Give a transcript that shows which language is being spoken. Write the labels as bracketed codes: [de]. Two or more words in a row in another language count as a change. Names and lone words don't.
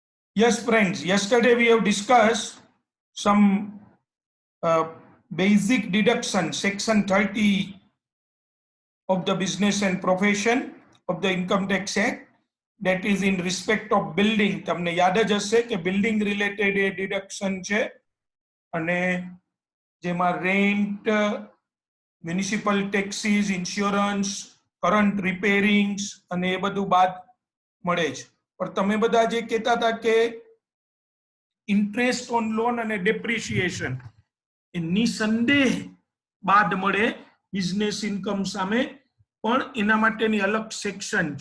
[en] Yes, friends. Yesterday we have discussed some uh, basic deduction, section 30 of the Business and Profession of the Income Tax Act. That is in respect of building. [gu] તમને યાદ જ હશે કે [en] building related [gu] એ deduction છે અને જેમાં [en] rent, municipal taxes, insurance, current repairings [gu] અને એ બધું બાદ મળે છે. પણ તમે બધા જે કહેતા હતા કે [en] interest on loan [gu] અને ડેપ્રિસિએશન એ નિસંદેહ બાદ મળે [en] business income [gu] સામે, પણ એના માટેની અલગ સેક્શન છે.